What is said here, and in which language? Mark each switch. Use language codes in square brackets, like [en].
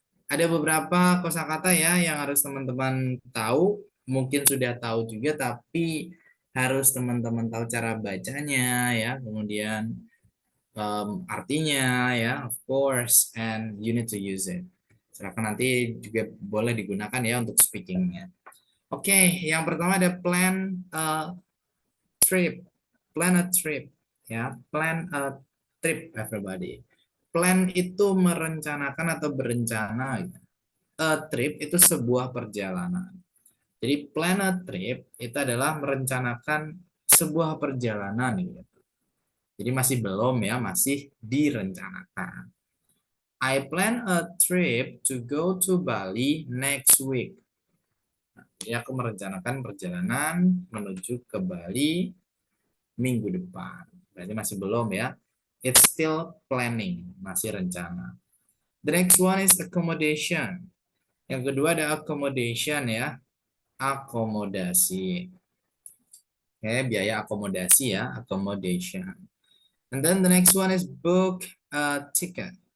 [id] Ada beberapa kosakata ya yang harus teman-teman tahu, mungkin sudah tahu juga, tapi harus teman-teman tahu cara bacanya ya, kemudian artinya ya, [en] of course, and you need to use it. [id] Silakan nanti juga boleh digunakan ya untuk speakingnya. Oke, yang pertama ada plan a trip. [en] Plan a trip ya, plan a trip everybody. [id] Plan itu merencanakan atau berencana. A trip itu sebuah perjalanan. Jadi plan a trip itu adalah merencanakan sebuah perjalanan gitu. Jadi masih belum ya, masih direncanakan. [en] I plan a trip to go to Bali next week. [id] Jadi aku merencanakan perjalanan menuju ke Bali minggu depan. Berarti masih belum ya. [en] It's still planning, [id] masih rencana. [en] The next one is accommodation. [id] Yang kedua ada accommodation ya. [en] Akomodasi. Oke, [id] biaya akomodasi ya, [en] accommodation. And then the next one is book a ticket.